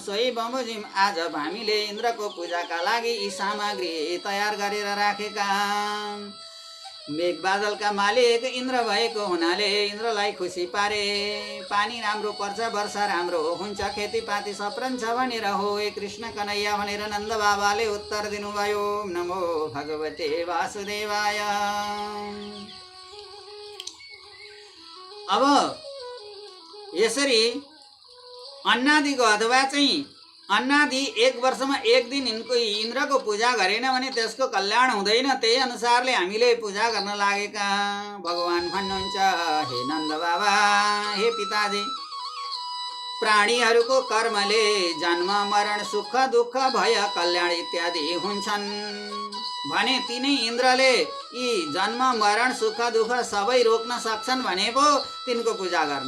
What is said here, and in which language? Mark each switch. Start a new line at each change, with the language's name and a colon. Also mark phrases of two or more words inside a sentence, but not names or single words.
Nepali: सोही बमोजिम आज हामीले इन्द्रको पूजाका लागि यी सामग्री तयार गरेर राखेका। मेघबादलका मालिक इन्द्र भएको हुनाले इन्द्रलाई खुसी पारे। पानी राम्रो पर्छ, वर्षा राम्रो हुन्छ, खेतीपाती सप्रन्छ भनेर हो हे कृष्ण कन्हैया भनेर नन्द बाबाले उत्तर दिनुभयो।
Sanskrit: नमो भगवते वासुदेवाय।
Nepali: अब यसरी अन्नादिको अथवा चाहिँ अन्नादि एक वर्षमा एक दिन इन्द्रको पूजा गरेन भने त्यसको कल्याण हुँदैन। त्यही अनुसारले हामीले पूजा गर्न लागेका। भगवान भन्नुहुन्छ, हे नन्द बाबा, हे पिताजी, प्राणीहरूको कर्मले जन्म मरण सुख दुःख भय कल्याण इत्यादि हुन्छन् भने तिनै इन्द्रले यी जन्म मरण सुख दुःख सबै रोक्न सक्छन् भने पो तिनको पूजा गर्ने।